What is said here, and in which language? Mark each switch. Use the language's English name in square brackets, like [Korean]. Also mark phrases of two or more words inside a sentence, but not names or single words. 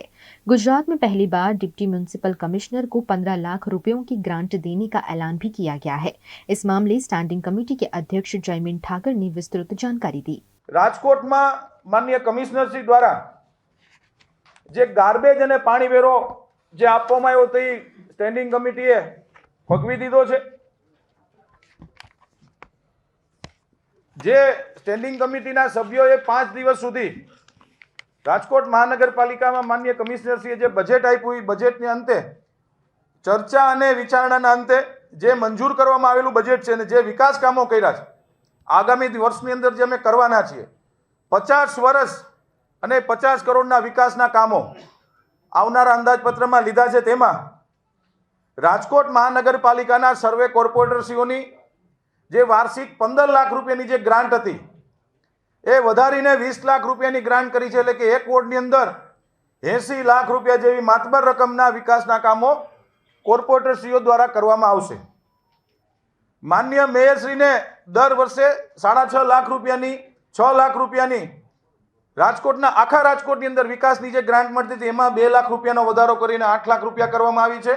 [Hindi] गुजरात में पहली बार [English] deputy municipal commissioner [Hindi] को 15 लाख रुपयों की ग्रांट देने का ऐलान भी किया गया है। इस मामले [English] standing committee [Hindi] के अध्यक्ष जयमीन ठाकर ने विस्तृत जानकारी दी। [Gujarati] રાજકોટ મેં માનનીય કમિશ્નરશ્રી દ્વારા જે ગાર્બેજ અને પાણી વેરો જે આપવામાં આવ્યો તે સ્ટેન્ડિંગ કમિટીએ ફગવી દીધો છે। જે સ્ટેન્ડિંગ કમિટીના સભ્યોએ 5 દિવસ સુધી રાજકોટ મહાનગરપાલિકા મેં માનનીય કમિશ્નરશ્રીએ જે બજેટ આપ્યું એ બજેટને અંતે ચર્ચા અને વિચારણાના અંતે જે મંજૂર કરવામાં આવેલું બજેટ છે ને જે વિકાસ કામો કર્યા છે આગામી વર્ષની અંદર જે અમે કરવાના છીએ 50 વર્ષ અને 50 કરોડના વિકાસના કામો આવનારા અંદાજપત્રમાં લીધા છે। તેમાં રાજકોટ મહાનગરપાલિકાના સર્વે કોર્પોરેટરશ્રીઓની જે વાર્ષિક 15 લાખ રૂપિયાની જે ગ્રાંટ હતી એ વધારીને 20 લાખ રૂપિયાની ગ્રાંટ કરી છે, એટલે કે એક વોર્ડની અંદર 80 લાખ રૂપિયા જેવી માતબર રકમના વિકાસના કામો કોર્પોરેટરશ્રીઓ દ્વારા કરવામાં આવશે। માનનીય મેયરશ્રીને દર વર્ષે 6.5 લાખ રૂપિયાની 6 લાખ રૂપિયાની રાજકોટના આખા રાજકોટની અંદર વિકાસની જે ગ્રાન્ટ મળતી હતી એમાં 2 લાખ રૂપિયાનો વધારો કરીને 8 લાખ રૂપિયા કરવામાં આવી છે।